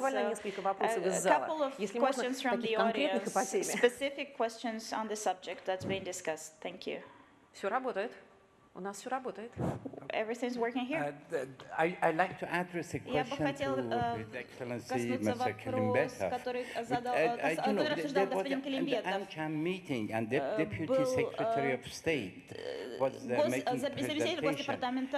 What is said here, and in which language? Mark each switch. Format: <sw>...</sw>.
<en>So, a couple of questions from the audience, specific questions on the subject that's being discussed. Thank you.</en> <ru>Все работает. У нас все работает.</ru> <en>Everything's working here. I'd like to address a question to His Excellency Mr. Kalimbetov.</en> <ru>Который обсуждал господин Калимбетов.</ru> <en>At the AmCham meeting, and the Deputy Secretary of State was making presentation.</en>